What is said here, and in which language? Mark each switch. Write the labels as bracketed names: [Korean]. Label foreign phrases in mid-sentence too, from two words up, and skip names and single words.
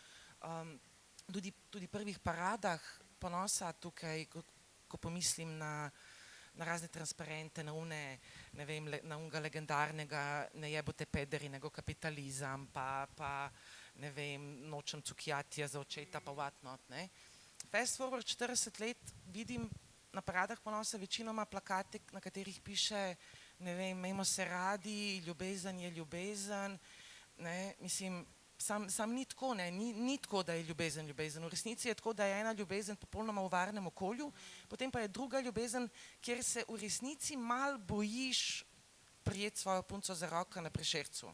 [Slovenian] tudi prvih paradah ponosa tukaj, ko pomislim na razne transparente, na unega legendarnega [Croatian] ne jebote pederi, nego kapitalizam, [Slovenian] pa ne vem, nočem cukjatija za očeta, pa whatnot, ne. [English] Fast forward 40 let, [Slovenian] vidim na paradah ponosa večinoma plakate, na katerih piše, ne vem, imejmo se radi, ljubezen je ljubezen, ne, mislim, sam ni tako, ne, ni tako, da je ljubezen. V resnici je tako, da je ena ljubezen popolnoma v varnem okolju, potem pa je druga ljubezen, kjer se v resnici malo bojiš prijeti svojo punco za roko na Prešercu.